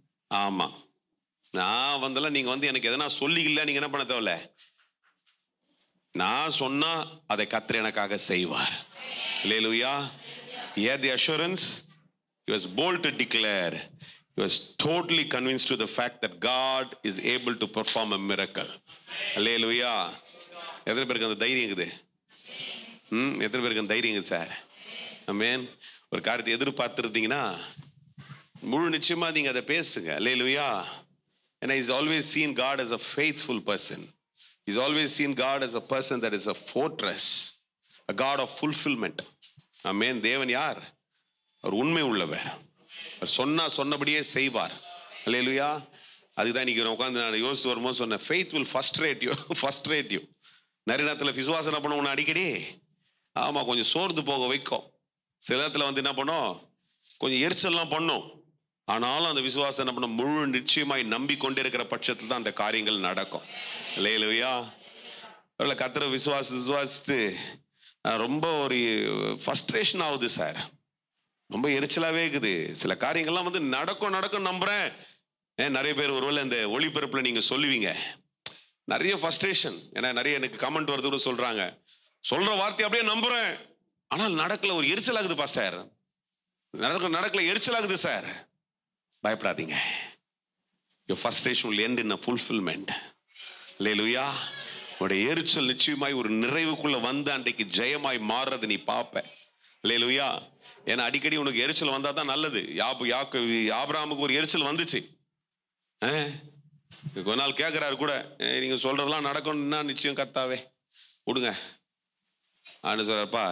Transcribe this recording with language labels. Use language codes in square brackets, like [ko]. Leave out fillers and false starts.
[ta] ஆமா, நான் வந்தெல்லாம் நீங்க வந்து எனக்கு எதனா சொல்லிக்கல, நீங்க என்ன பண்ண தேவையில்ல. நான் சொன்னா அதை கர்த்தர் எனக்காக செய்வார். [en] Hallelujah. He had the assurance. He was bold to declare. He was totally convinced to the fact that God is able to perform a miracle. Hallelujah. [ta] எத்தனை பேருக்கு அந்த தைரியம் இருக்குது? எத்தனை பேருக்கு அந்த தைரியம் இருக்குது சார்? ஆமென். ஒரு காரியத்தை எதிர்பார்த்துருந்தீங்கன்னா முழு நிச்சயமா நீங்க அதை பேசுங்க. [en] Hallelujah. And he's always seen God as a faithful person. He's always seen God as a person that is a fortress, a God of fulfillment. [ta] ஆமென். தேவன் யார்? அவர் உண்மை உள்ளவர். அவர் சொன்னபடியே செய்வார். Hallelujah. அதுதான் இன்னைக்கு நான் உட்காந்து நான் யோசித்து வரும்போது சொன்னேன், [en] faith will frustrate you. [ta] நிறைய நேரத்தில் விசுவாசம் என்ன பண்ணுவோம் அடிக்கடி? ஆமா, கொஞ்சம் சோர்ந்து போக வைக்கும். சில நேரத்தில் வந்து என்ன பண்ணும், கொஞ்சம் எரிச்சல்லாம் பண்ணும். ஆனாலும் அந்த விசுவாசம் என்ன பண்ணும், முழு நிச்சயமாய் நம்பிக்கொண்டே இருக்கிற பட்சத்தில் தான் அந்த காரியங்கள் நடக்கும். அல்லேலூயா. கர்த்தரை விசுவாசித்து ரொம்ப ஒரு ஃப்ரஸ்ட்ரேஷன் ஆகுது சார். ரொம்ப எரிச்சலாவே இருக்குது. சில காரியங்கள்லாம் வந்து நடக்கும் நம்புறேன். நிறைய பேர் ஒருவேளை இந்த ஒளிபரப்புல நீங்க சொல்லுவீங்க, நிறைய ஃப்ரஸ்ட்ரேஷன். ஏன்னா நிறைய எனக்கு கமெண்ட் வருது கூட, சொல்றாங்க, சொல்ற வார்த்தை அப்படியே நம்புறேன், ஆனால் நடக்கல, ஒரு எரிச்சலாகுதுப்பா சார். நடக்கல, எரிச்சலாகுது சார். பயப்படாதீங்க. [en] Your frustration will end in a fulfillment. Hallelujah. [ta] உடைய எரிச்சல் நிச்சயமாய் ஒரு நிறைவுக்குள்ள வந்து அன்றைக்கு ஜெயமாய் மாறுறது நீ பார்ப்ப. Hallelujah. ஏன்னா அடிக்கடி உனக்கு எரிச்சல் வந்தா தான் நல்லது. ஆபிரகாமுக்கு ஒரு எரிச்சல் வந்துச்சு. கொஞ்ச நாள் கேட்கிறாரு கூட, நீங்க சொல்றதெல்லாம் நடக்கணும்னா நிச்சயம் கர்த்தாவே விடுங்க ஆன்னு சொல்றாருப்பா.